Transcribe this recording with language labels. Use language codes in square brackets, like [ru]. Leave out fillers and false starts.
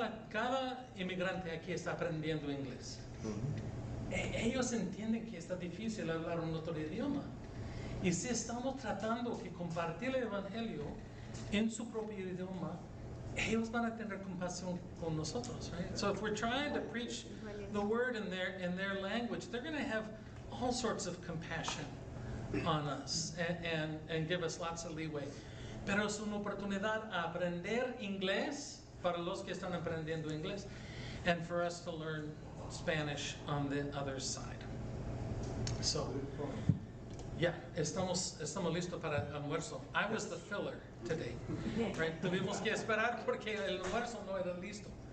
[es] Cada inmigrante aquí está aprendiendo inglés. Ellos entienden que está difícil hablar un otro idioma. Y si estamos tratando de compartir el evangelio en su propio idioma, ellos van a tener compasión con nosotros, right? [en] So if we're trying to preach the word in their language, they're going to have all sorts of compassion on us and give us lots of leeway. [es] Pero es una oportunidad a aprender inglés para los que están aprendiendo inglés, [en] and for us to learn Spanish on the other side. [es] So, yeah, estamos listos para el almuerzo. [en] I was the filler today, right? [es] Tuvimos que esperar porque el almuerzo no era listo.